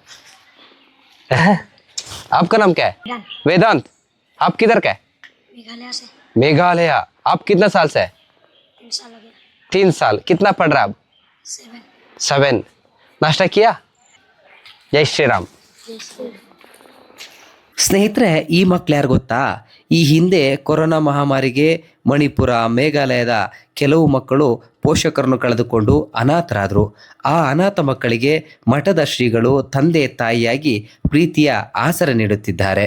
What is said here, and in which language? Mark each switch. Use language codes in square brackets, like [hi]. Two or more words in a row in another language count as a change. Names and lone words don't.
[hi] आपका नाम क्या है? वेदांत। आप किधर का है? मेघालय से। मेघालय। आप कितना साल से है? 3 साल हो गया। 3 साल। कितना पढ़ रहा है आप? 7। नाश्ता किया? जय श्री राम। [kn] ಸ್ನೇಹಿತರೆ, ಈ ಮಕ್ಳು ಯಾರು ಗೊತ್ತಾ? ಈ ಹಿಂದೆ ಕೊರೋನಾ ಮಹಾಮಾರಿಗೆ ಮಣಿಪುರ, ಮೇಘಾಲಯದ ಕೆಲವು ಮಕ್ಕಳು ಪೋಷಕರನ್ನು ಕಳೆದುಕೊಂಡು ಅನಾಥರಾದರು. ಆ ಅನಾಥ ಮಕ್ಕಳಿಗೆ ಮಠದ ಶ್ರೀಗಳು ತಂದೆ ತಾಯಿಯಾಗಿ ಪ್ರೀತಿಯ ಆಸರೆ ನೀಡುತ್ತಿದ್ದಾರೆ.